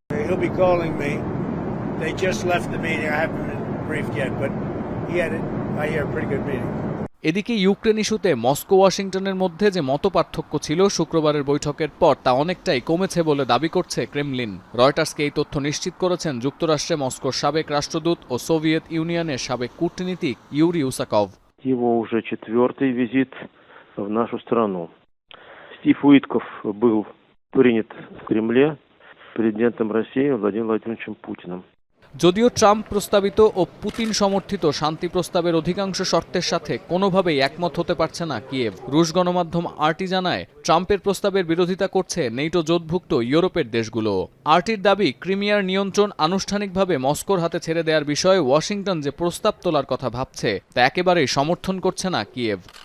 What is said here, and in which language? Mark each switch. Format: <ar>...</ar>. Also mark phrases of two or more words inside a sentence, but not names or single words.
<bn>এদিকে ইউক্রেন ইস্যুতে মস্কো ওয়াশিংটনের মধ্যে যে মতপার্থক্য ছিল শুক্রবারের বৈঠকের পর, তা অনেকটাই কমেছে বলে দাবি করছে ক্রেমলিন। রয়টার্সকে এই তথ্য নিশ্চিত করেছেন যুক্তরাষ্ট্রে মস্কোর সাবেক রাষ্ট্রদূত ও সোভিয়েত ইউনিয়নের সাবেক কূটনীতিক ইউরি উসাকভ।</bn> <ru>Его уже 4-й визит в нашу страну. Стив Уитков был принят в Кремле президентом России Владимиром Владимировичем Путиным.</ru> <bn>যদিও ট্রাম্প প্রস্তাবিত ও পুতিন সমর্থিত শান্তি প্রস্তাবের অধিকাংশ শর্তের সাথে কোনোভাবেই একমত হতে পারছে না কিয়েভ। রুশ গণমাধ্যম আরটি জানায়, ট্রাম্পের প্রস্তাবের বিরোধিতা করছে নেটো জোটভুক্ত ইউরোপের দেশগুলো। আরটির দাবি, ক্রিমিয়ার নিয়ন্ত্রণ আনুষ্ঠানিকভাবে মস্কোর হাতে ছেড়ে দেওয়ার বিষয়ে ওয়াশিংটন যে প্রস্তাব তোলার কথা ভাবছে, তা একেবারেই সমর্থন করছে না কিয়েভ।</bn>